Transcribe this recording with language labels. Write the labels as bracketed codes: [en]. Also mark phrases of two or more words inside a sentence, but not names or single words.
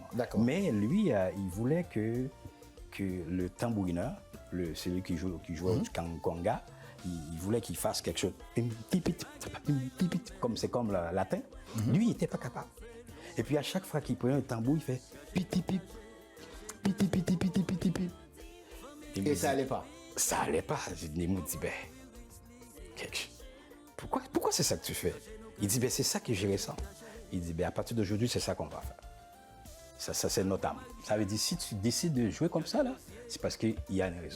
[fr] D'accord. Mais lui, il voulait que le tambourineur, celui qui jouait du conga, il voulait qu'il fasse quelque chose, comme c'est comme le latin. Lui, il n'était pas capable. Et puis à chaque fois qu'il prenait un tambour, il fait piti pip, piti piti piti piti pip. Et ça allait pas. Ça allait pas. Nemo dit pourquoi c'est ça que tu fais? Il dit c'est ça que je ressens. Il dit à partir d'aujourd'hui, c'est ça qu'on va faire. Ça c'est notable. Ça veut dire si tu décides de jouer comme ça là, c'est parce qu'il y a une raison.